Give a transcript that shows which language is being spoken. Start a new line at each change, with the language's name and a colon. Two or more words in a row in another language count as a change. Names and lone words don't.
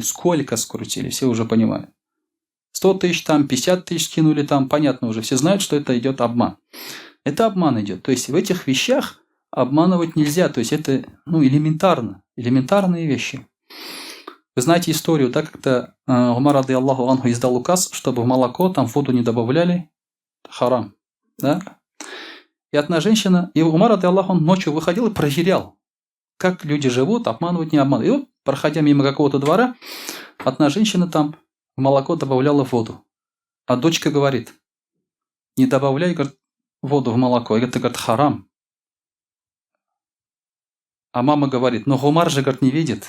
Russian: Сколько скрутили, все уже понимают. 100 тысяч, там 50 тысяч скинули, там понятно уже, все знают, что это идет обман. Это обман идет. То есть в этих вещах обманывать нельзя. То есть это элементарные вещи. Вы знаете историю, так как-то Умар,
Arabic: رضي الله عنه,
Russian: издал указ, чтобы в молоко там воду не добавляли. Харам. Да? И одна женщина, и Умар,
Arabic: رضي الله عنه,
Russian: ночью выходил и проверял. как люди живут, обманывают, не обманывают. И вот, проходя мимо какого-то двора, одна женщина там в молоко добавляла воду. А дочка говорит: не добавляй, говорит, воду в молоко. И это, говорит, харам. А мама говорит: но Гумар же, говорит, не видит.